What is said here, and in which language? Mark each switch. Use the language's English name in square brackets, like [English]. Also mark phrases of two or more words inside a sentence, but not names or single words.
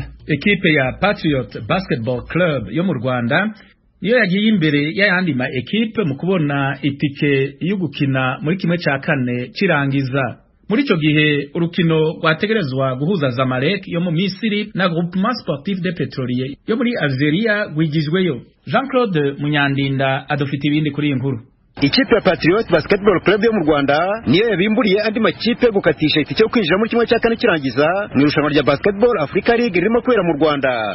[Rundi] Ekipe ya Patriot Basketball Club yo mu Rwanda niyo yagiye imbere y'ayandi ma ekipe mu kubona itike yo gukina muri kimwe cya kane cirangiza. Muri ico gihe urukino rwategerezwa guhuza Zamalek yo mu Misiri na Groupement Sportif des Pétroliers yo muri Algeria gwigijweyo. Jean-Claude Munyandinda adufite ibindi kuri inkuru. [Kinyarwanda] Ikipe ya Patriot Basketball Club yo mu Rwanda niyo yabimburiye andi makipe gukatisha itike yo kwinjira muri kimwe cya kane kirangiza mu irushanwa rya Basketball Africa League ririmo kubera mu Rwanda.